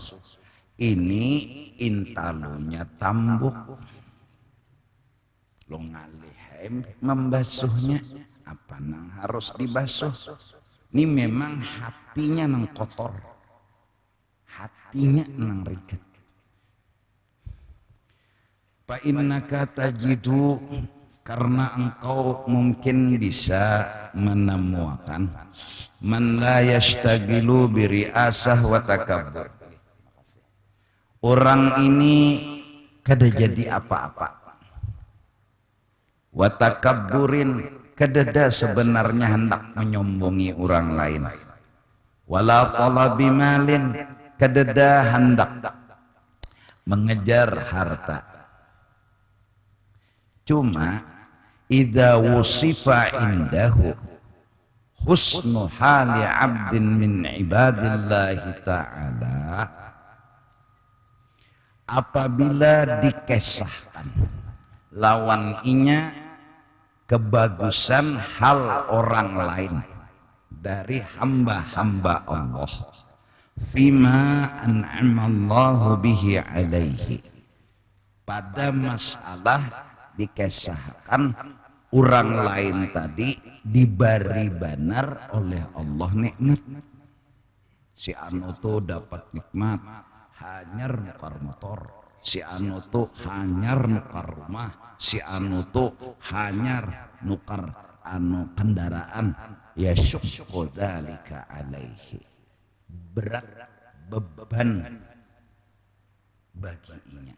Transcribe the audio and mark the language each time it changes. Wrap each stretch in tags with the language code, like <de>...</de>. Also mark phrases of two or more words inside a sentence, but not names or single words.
<bjn>Ini intalunya tambuk, lo ngalih membasuhnya, apa nang harus dibasuh? Ini memang hatinya nang kotor, hatinya nang rigat.</bjn> <ar>فإنك تجد,</ar> <bjn>karena engkau mungkin bisa menemukan</bjn> <ar>من لا يشتغل برئاسة وتكبر,</ar> <bjn>orang ini kada jadi apa-apa,</bjn> <ar>وتكبر,</ar> <bjn>kadada sebenarnya hendak menyombongi orang lain,</bjn> <ar>ولا طلب مال,</ar> <bjn>kadada hendak mengejar harta.</bjn> <ar>Cuma إذا وصف عنده حسن حال عبد من عباد الله تعالى,</ar> <bjn>apabila dikesahkan lawan inya kebagusan hal orang lain dari hamba-hamba Allah,</bjn> <ar>فيما أنعم الله به عليه,</ar> <bjn>pada masalah dikesahkan orang lain tadi diberi benar oleh Allah nikmat. Si anu tuh dapat nikmat hanyar nukar motor, si anu tuh hanyar nukar rumah, si anu tuh hanyar nukar anu kendaraan,</bjn> <ar>يشق ذلك عليه,</ar> <bjn>berat beban baginya.</bjn>